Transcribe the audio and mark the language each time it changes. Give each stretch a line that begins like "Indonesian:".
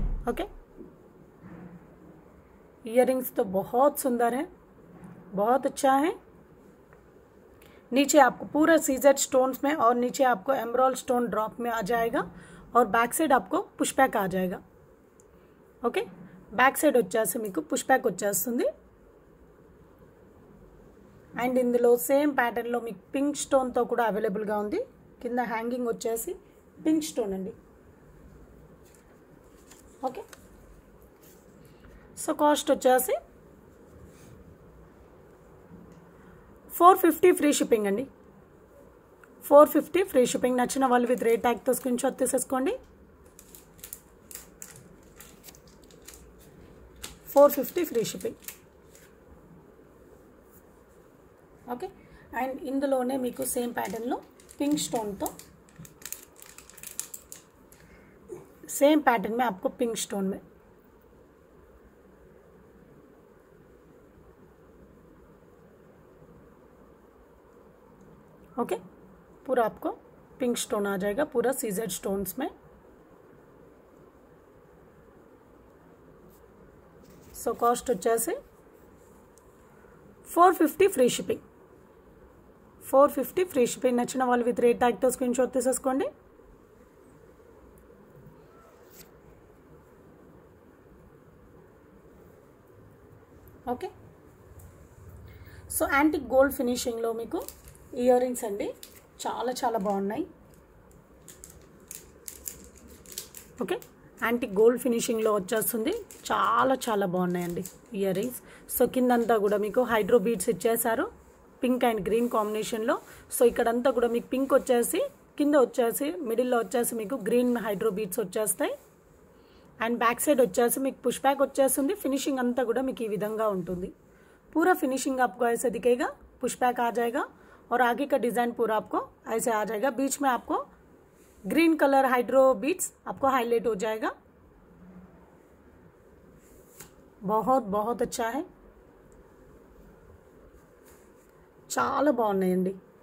Hindi: Okay, earrings तो बहुत सुंदर है, बहुत अच्छा है. नीचे आपको पूरा सीजेड स्टोन्स में और नीचे आपको एमराल्ड स्टोन ड्रॉप में आ जाएगा और बैक साइड आपको पुश बैक आ जाएगा.
Telugu: ओके, बैक साइड వచ్చేసి మీకు పుష్ బ్యాక్ వచ్చేస్తుంది. అండ్ ఇందులో సేమ్ ప్యాటర్న్ లో మీకు పింక్ స్టోన్ తో కూడా అవైలబుల్ గా ఉంది. కింద హ్యాంగింగ్ వచ్చేసి పింక్ స్టోన్ అండి. ఓకే, సో కాస్ట్ వచ్చేసి 450 ఫ్రీ షిప్పింగ్ అండి. 450 ఫ్రీ షిప్పింగ్. నచ్చిన వాళ్ళు విత్ రేట్ ట్యాగ్ తో స్క్రీన్ షాట్ తీసేసుకోండి. 450 ఫ్రీ షిప్పింగ్. ఓకే, అండ్ ఇందులోనే మీకు సేమ్ ప్యాటర్న్లో పింక్ స్టోన్తో,
Hindi: सेम पैटर्न में आपको पिंक स्टोन में ओके, पूरा आपको पिंक स्टोन आ जाएगा, पूरा सीजेड स्टोन्स में.
Telugu: सो कॉस्ट వచ్చేసి 450 ఫ్రీ షిప్పింగ్. 450 free shipping. నచ్చిన వాళ్ళు విత్ రేట్ ట్యాగ్ తో స్క్రీన్ షాట్ తీసేసుకోండి. ఓకే, సో యాంటిక్ గోల్డ్ ఫినిషింగ్లో మీకు ఇయర్ రింగ్స్ అండి. చాలా చాలా బాగున్నాయి. ఓకే, యాంటిక్ గోల్డ్ ఫినిషింగ్లో వచ్చేస్తుంది. చాలా చాలా బాగున్నాయండి ఇయర్ రింగ్స్. సో కిందంతా కూడా మీకు హైడ్రో బీడ్స్ ఇచ్చేసారు, పింక్ అండ్ గ్రీన్ కాంబినేషన్లో. సో ఇక్కడంతా కూడా మీకు పింక్ వచ్చేసి, కింద వచ్చేసి మిడిల్లో వచ్చేసి మీకు గ్రీన్ హైడ్రో బీడ్స్ వచ్చేస్తాయి. అండ్ बैक साइड వచ్చేసి మీకు పుష్ बैक వచ్చేస్తుంది. फिनिशिंग అంతా కూడా మీకు ఈ విధంగా ఉంటుంది.
Hindi: पूरा फिनिशिंग आपको ऐसे दिखेगा, पुश बैक आ जाएगा और आगे का डिजाइन पूरा आपको ऐसे आ जाएगा. बीच में आपको ग्रीन कलर हाइड्रो बीट्स आपको हाईलाइट हो जाएगा. बहुत बहुत अच्छा है,
Telugu: చాలా బాగున్నాయండి.